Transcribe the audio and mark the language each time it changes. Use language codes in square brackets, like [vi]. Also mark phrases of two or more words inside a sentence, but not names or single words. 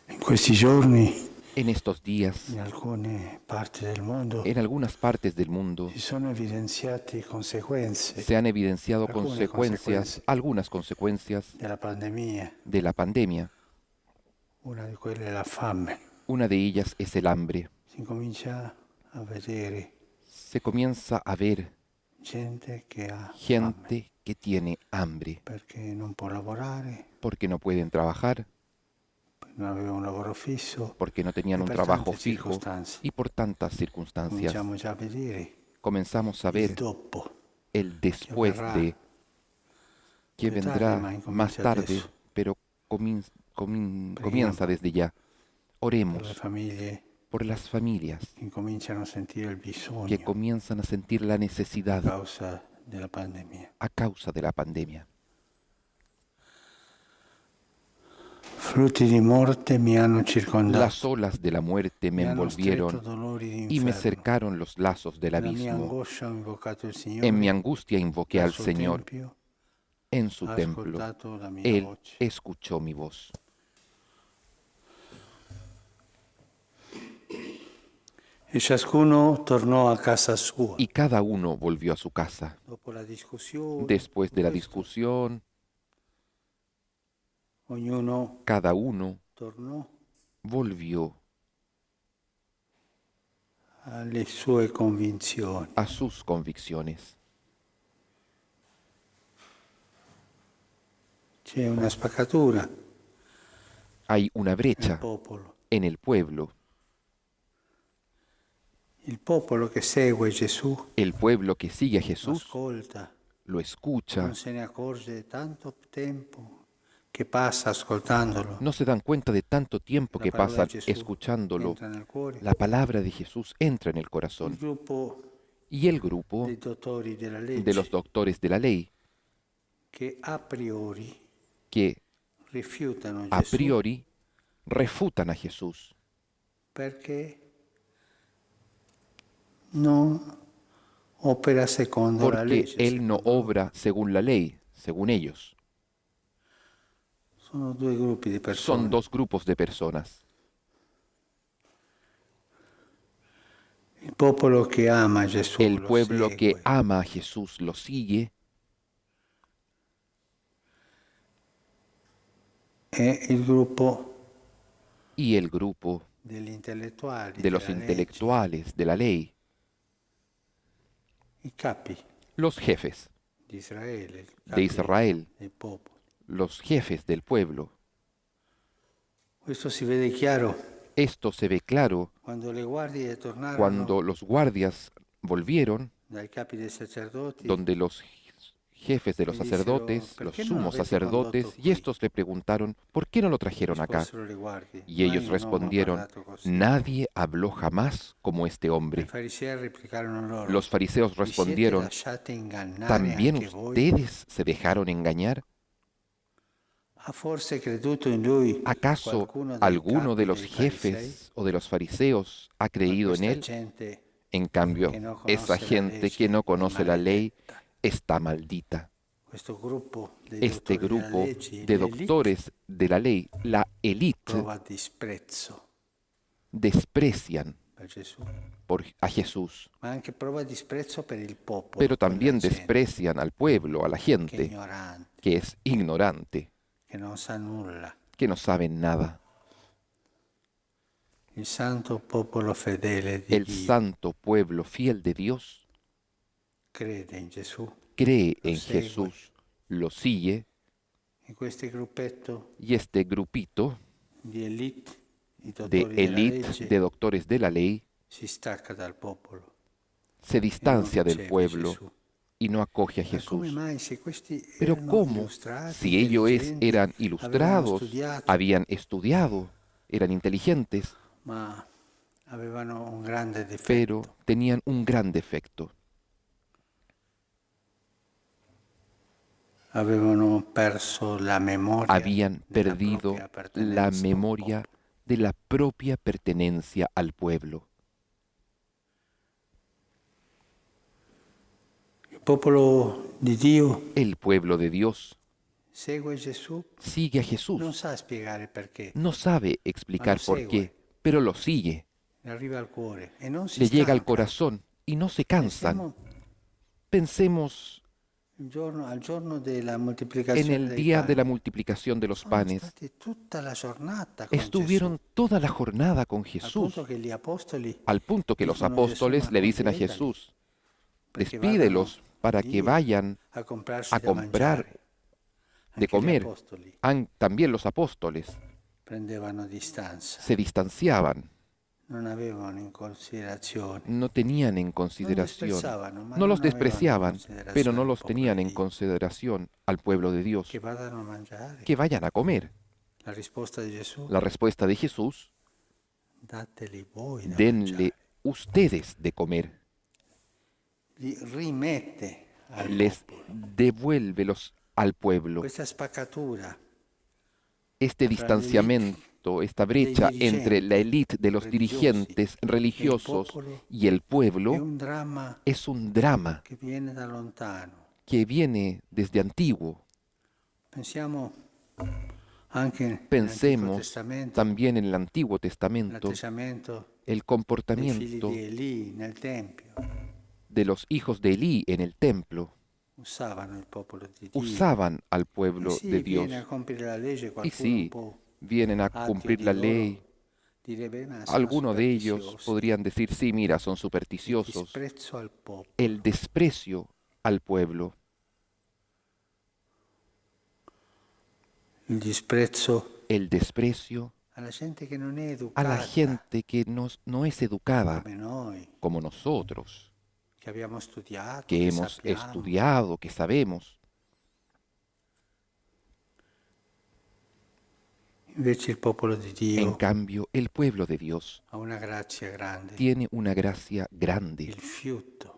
[it] questi giorni [es] En estos días, [it] in alcune parti del mondo [es] en algunas partes del mundo, [it] si sono evidenziate conseguenze, [es] se han evidenciado [it] alcune conseguenze [es] algunas consecuencias [it] della pandemia. [es] de la pandemia. [it] Una di quelle è la fame. [es] Una de ellas es el hambre. [it] Si comincia a vedere [es] Se comienza a ver [it] gente che ha fame [es] gente que tiene hambre [it] perché non può lavorare, [es] porque no pueden trabajar, [it] non aveva un lavoro fisso [es] porque no tenían [it] e [es] un [it] per [es] trabajo [it] tante [es] fijo [it] circostanze. [es] y por tantas circunstancias. [it] Cominciamo già a vedere [es] Comenzamos a [it] il [es] ver [it] dopo [es] el [it] che [es] después [it] avverrà [es] de que [it] più tardi, [es] vendrá [it] ma [es] más [it] incomincia [es] tarde, [it] adesso. [es] pero [it] Prima [es] comienza desde ya. [it] per le [es] Oremos [it] famiglie [es] por las familias [it] che incominciano a sentire il [es] que [it] bisogno [es] comienzan a sentir la [it] a [es] necesidad [it] causa della pandemia. [es] a causa de la pandemia. [it] Frutti di morte mi hanno [es] Las [it] circondato, [es] olas de la muerte me [it] mi hanno stretto [es] envolvieron [it] dolori di [es] y me [it] inferno. [es] cercaron los lazos del [it] Nella mia [es] abismo. [it] angoscia ho invocato il [es] En mi [it] Signore, [es] angustia invoqué [it] dal [es] al [it] suo [es] Señor [it] tempio [es] en su [it] ha [es] templo. [it] ascoltato la mia [es] Él [it] voce. [es] escuchó mi voz. [it] E ciascuno tornò a casa sua. [es] Y cada uno volvió a su casa. [it] Dopo la discussione, [es] Después de la [it] questo, [es] discusión, [it] ognuno [es] cada uno [it] tornò [es] volvió [it] alle sue convinzioni. [es] a sus convicciones. [it] C'è una spaccatura [es] Hay una [it] nel [es] brecha [it] popolo. [es] en el pueblo. [it] Il popolo che segue Gesù [es] El pueblo que sigue a [it] lo [es] Jesús [it] ascolta, [es] lo escucha, [it] non se ne accorge tanto tempo che passa ascoltandolo. [es] no se dan cuenta de tanto tiempo [it] La [es] que [it] parola di [es] pasan [it] Gesù [es] escuchándolo. [it] entra nel cuore. [es] La palabra de Jesús entra en el [it] Il [es] corazón. [it] gruppo [es] Y el grupo [it] dei dottori della [es] de los [it] legge [es] doctores de la ley, [it] che a priori [es] que [it] rifiutano [es] a [it] Gesù [es] priori refutan a Jesús [it] perché non opera secondo la [es] porque [it] legge. [es] Él no [it] secondo loro. [es] obra según la ley, según ellos. [it] Sono due gruppi di [es] Son [it] persone. [es] dos grupos de personas. [it] Il popolo che ama Gesù [es] El [it] lo [es] pueblo que [it] segue [es] ama a Jesús lo sigue [it] e il gruppo [es] y el grupo [it] degli intellettuali [es] de los [it] della legge, [es] intelectuales de la ley, [it] i capi [es] los jefes [it] di Israele, i [es] de [it] capi [es] Israel, [it] del popolo. [es] los jefes del pueblo. [it] Questo si vede chiaro [es] Esto se ve claro [it] quando le guardie tornarono [es] cuando los guardias volvieron, [it] dai capi dei sacerdoti [es] donde los jefes de los [it] e dissero: [es] sacerdotes, los [it] perché non [es] sumos [it] l'avete [es] sacerdotes, [it] condotto [es] y [it] qui? [es] estos le preguntaron, ¿por qué no lo trajeron acá? [it] Risposero le guardie: [es] Y [it] mai [es] ellos [it] un uomo ha [es] respondieron, [it] parlato così. [es] nadie habló jamás como este [it] I [es] hombre. [it] farisei replicarono loro: [es] Los fariseos [it] vi siete [es] respondieron, [it] lasciati ingannare [es] ¿también [it] anche voi? [es] ustedes se dejaron engañar? [it] Ha forse creduto in lui [es] ¿Acaso [it] qualcuno dei [es] alguno de [it] capi [es] los [it] dei farisei? [es] jefes o de los fariseos ha [it] Ma [es] creído en [it] questa [es] él? [it] gente [es] En cambio, [it] che non [es] esa [it] conosce la [es] gente que [it] legge [es] no [it] è [es] conoce la ley [it] maledetta. [es] está maldita. [it] Questo gruppo dei [es] Este [it] dottori della [es] grupo [it] legge, [es] de [it] l'élite, [es] doctores de la ley, la élite, [it] prova disprezzo [es] desprecian [it] per Gesù, [es] a Jesús, [it] ma anche prova disprezzo per il popolo, [es] pero [it] per la [es] también [it] gente [es] desprecian al pueblo, a la [it] che è [es] gente [it] ignorante, [es] que es ignorante, [it] che non sa nulla. [es] que no saben nada. [it] Il santo popolo fedele di [es] El [it] Dio [es] santo pueblo fiel de Dios [it] crede in Gesù, [es] cree [it] lo [es] en [it] segue. [es] Jesús, lo sigue, [it] E questo gruppetto [es] y este grupito [it] di élite, i [es] de [it] dottori della [es] élite, [it] legge, [es] de doctores de la ley, [it] si stacca dal popolo [es] se [it] e non [es] distancia del [it] riceve [es] pueblo [it] Gesù. [es] y no acoge a [it] Ma come [es] Jesús. [it] mai, se questi [es] Pero [it] erano [es] ¿cómo? [it] illustrati, [es] Si ellos [it] intelligenti, [es] eran [it] avevano [es] ilustrados, [it] studiato, [es] habían estudiado, eran inteligentes, [it] ma avevano un grande difetto. [es] pero tenían un gran defecto. [it] Avevano perso la memoria [es] Habían [it] della [es] perdido [it] propria [es] la [it] appartenenza al [es] memoria [it] popolo. [es] de la propia pertenencia al pueblo. [it] Il popolo di Dio [es] El pueblo de Dios [it] segue Gesù, [es] sigue a [it] non [es] Jesús. [it] sa spiegare perché, [es] No sabe explicar por [it] segue. [es] qué, pero lo sigue. [it] le arriva al cuore e non si [es] Le llega al [it] stanca. [es] corazón y no se cansan. [it] Pensiamo [es] Pensemos [it] al giorno della [es] en [it] moltiplicazione [es] el [it] dei [es] día de la [it] pani. [es] multiplicación de los [it] Sono [es] panes. [it] stati tutta la giornata con [es] Estuvieron [it] Gesù, [es] toda la jornada con [it] al [es] Jesús, [it] punto che gli apostoli [es] al punto que los [it] dicono a Gesù, [es] apóstoles [it] ma [es] le dicen a [it] conviétali, [es] Jesús, [it] perché [es] despídelos para [it] vadano [es] que [it] lì [es] vayan [it] a comprarsi [es] a [it] da [es] comprar [it] mangiare. [es] de [it] Anche gli [es] comer. [it] apostoli [es] También los apóstoles [it] prendevano distanza, [es] se distanciaban, [it] non avevano in considerazione, [es] no tenían en [it] non [es] consideración, [it] disprezzavano, ma [es] no los [it] non avevano in [es] despreciaban, pero [it] considerazione [es] no [it] il [es] los [it] popolo [es] tenían [it] di [es] en [it] Dio. [es] consideración al pueblo de Dios, [it] Che vadano a mangiare. [es] que vayan a comer. [it] La risposta di Gesù, [es] La respuesta de Jesús, [it] dateli voi da [es] denle [it] mangiare. [es] ustedes de comer. [it] Li rimette al [es] Les [it] popolo. [es] devuélvelos al pueblo. [it] Questa spaccatura [es] Este [it] fra [es] distanciamiento, esta brecha [it] dirigenti [es] entre la élite de los [it] religiosi [es] dirigentes [it] e il [es] religiosos [it] popolo [es] y el [it] è [es] pueblo [it] un dramma [es] es un drama [it] che viene da lontano. [es] que viene desde antiguo. [it] Pensiamo anche nell'Antico [es] Pensemos [it] Testamento, [es] también en el Antiguo Testamento [it] l'atteggiamento [es] el [it] dei figli [es] comportamiento [it] di Elì nel Tempio. [es] de los hijos de Elí en el templo. [it] Usavano il popolo di Dio. [es] Usaban al pueblo [it] sì, [es] de [it] viene [es] Dios. [it] a compiere la legge, [es] Y [it] qualcuno [es] sí, [it] un po' [es] vienen a [it] ateo [es] cumplir [it] di [es] la [it] loro [es] ley. [it] direbbe, ma sono [es] Algunos de ellos [it] superstiziosi. [es] podrían decir, sí, mira, son [it] Il [es] supersticiosos. [it] disprezzo al popolo. [es] El desprecio al pueblo, [it] Il disprezzo [es] el desprecio [it] alla gente che non è [es] a [it] educata [es] la gente que no es educada [it] come noi, [es] como nosotros, [it] che abbiamo studiato, [es] que [it] che [es] hemos [it] sappiamo. [es] estudiado, que sabemos. [it] Invece il popolo di [es] En [it] Dio [es] cambio, el pueblo de Dios [it] ha una grazia grande, [es] tiene una gracia grande, [it] il fiuto